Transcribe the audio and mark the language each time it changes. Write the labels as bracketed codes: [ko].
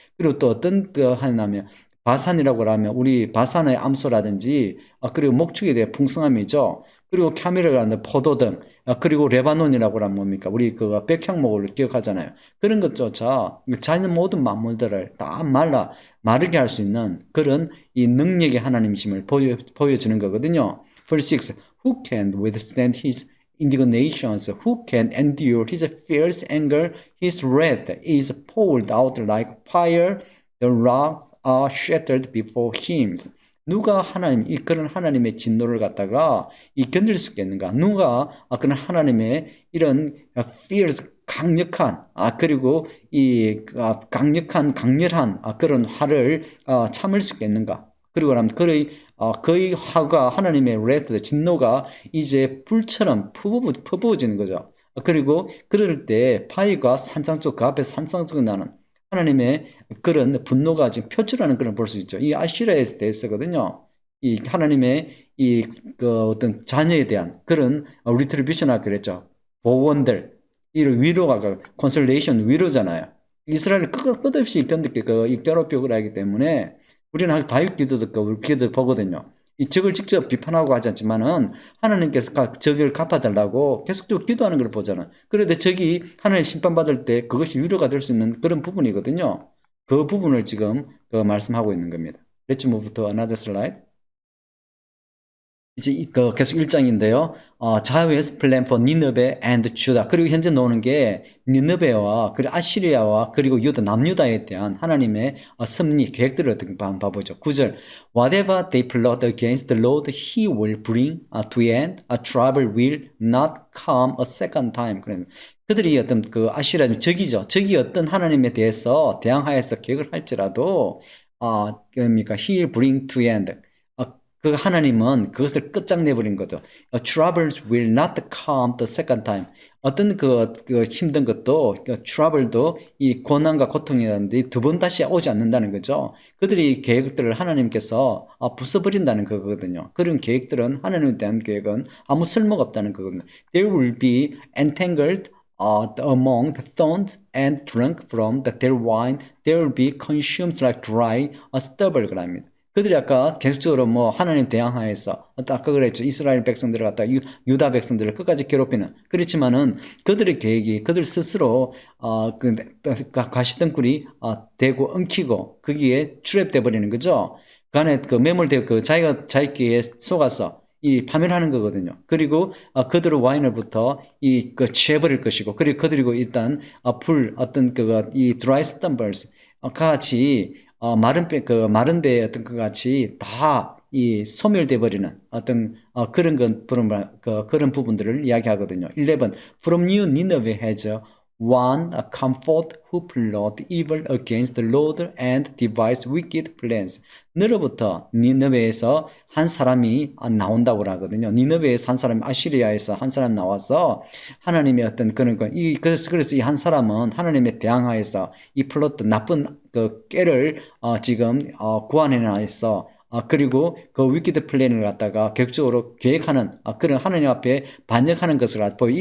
[ko] 그리고 또 어떤 하나님 바산이라고 하면 우리 바산의 암소라든지 그리고 목축에 대한 풍성함이죠. 그리고 카멜이라고 하는 포도등 그리고 레바논이라고 하면 뭡니까? 우리 백향목을 기억하잖아요. 그런 것조차 자연 모든 만물들을 다 마르게 할 수 있는 그런 이 능력의 하나님이심을 보여주는 거거든요. [en] Verse 6. Who can withstand his indignations? Who can endure his fierce anger? His wrath is poured out like fire. The rocks are shattered before him. [ko] 누가 그런 하나님의 진노를 갖다가 견딜 수 있겠는가? 누가 그런 하나님의 이런 fierce 강력한 그리고 강렬한 그런 화를 참을 수 있겠는가? 그리고 그의 화가 하나님의 wrath 진노가 이제 불처럼 퍼부어지는 거죠. 그리고 그럴 때 바위가 그 앞에 산상적으로 나는 하나님의 그런 분노가 지금 표출하는 그런 볼 수 있죠. 이 아시라에 대해서거든요. 이 하나님의 어떤 자녀에 대한 그런 리트리뷰션이라고 그랬죠. 보원들, 이 위로가 콘솔레이션 위로잖아요. 이스라엘을 끝없이 괴롭히고 하기 때문에 우리는 다윗 기도도 보거든요. 이 적을 직접 비판하고 하지 않지만은 하나님께서 적을 갚아달라고 계속적으로 기도하는 걸 보잖아요. 그런데 적이 하나님 심판받을 때 그것이 위로가 될 수 있는 그런 부분이거든요. 그 부분을 지금 말씀하고 있는 겁니다. [en] Let's move to another slide. [ko] 이제 계속 1장인데요. [en] Jahweh's plan for Nineveh and Judah. [ko] 그리고 현재 나오는 게 니느베와 그리고 아시리아와 그리고 유다 남유다에 대한 하나님의 섭리 계획들을 어떻게 한번 봐보죠. 9절. [en] Whatever they plot against the Lord, He will bring to end. Trouble will not come a second time. [ko] 그들이 어떤 아시리아 적이죠. 적이 어떤 하나님에 대해서 대항하여서 계획을 할지라도 [en] He will bring to end. [ko] 그 하나님은 그것을 끝장내버린 거죠. [en] Troubles will not come the second time. [ko] 어떤 힘든 것도, trouble도 이 고난과 고통이라든지 두 번 다시 오지 않는다는 거죠. 그들이 계획들을 하나님께서 부숴버린다는 거거든요. 그런 계획들은, 하나님에 대한 계획은 아무 쓸모가 없다는 거거든요. [en] They will be entangled among the thorns and drunk from their wine. They will be consumed like dry stubble. [ko] 그럽니다. 그들이 아까 계속적으로 하나님 대항하여서 아까 그랬죠. 이스라엘 백성들을 갖다 유다 백성들을 끝까지 괴롭히는 그렇지만은 그들의 계획이 그들 스스로 가시덩굴이 되고 엉키고 거기에 트랩돼 버리는 거죠. 그 안에 매몰되고 자기가 자기끼에 속아서 파멸하는 거거든요. 그리고 그들의 와인을부터 취해버릴 것이고 그리고 그들이고 일단 어떤 이 드라이 스탬블스 같이 마른 데 어떤 것 같이 다 소멸돼 버리는 어떤 그런 부분들을 이야기하거든요. 11. [en] From you Nineveh has one comfort who plot evil against the Lord and devise wicked plans. [ko] 너로부터 니느웨에서 한 사람이 나온다고 하거든요. 니느웨에서 한 사람이 아시리아에서 한 사람 나와서 하나님의 어떤 그런 거, 그래서 이 한 사람은 하나님에 대항하여서 이 플롯 나쁜 그 깨를 지금 구안해놔서 그리고 그 위키드 플랜을 갖다가 계획적으로 계획하는 그런 하나님 앞에 반역하는 것을 보여.